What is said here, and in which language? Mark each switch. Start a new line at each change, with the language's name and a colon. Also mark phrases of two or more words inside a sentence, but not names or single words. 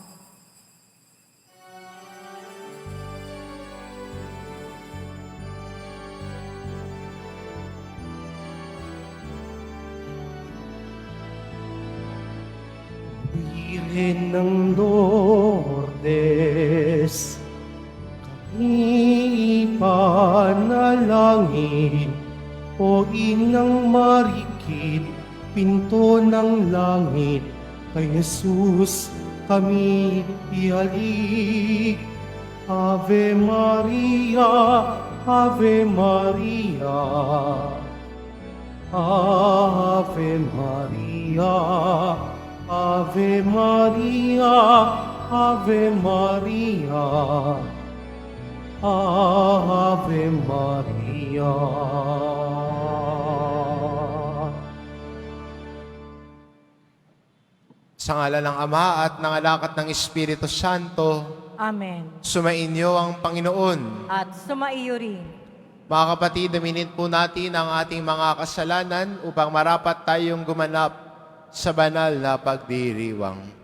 Filipino: Birhen ng Lourdes, kami ipanalangin. O Inang Marikit, pinto ng langit, kay Jesus kami ialik.
Latin: Ave Maria, Ave Maria, Ave Maria, Ave Maria, Ave Maria, Ave Maria.
Filipino: Sa ngalan ng Ama at ng Anak at ng Espiritu Santo, Amen. sumainyo ang Panginoon. At sumaiyo rin. Mga kapatid, aminin po natin ang ating mga kasalanan upang marapat tayong gumanap sa banal na pagdiriwang.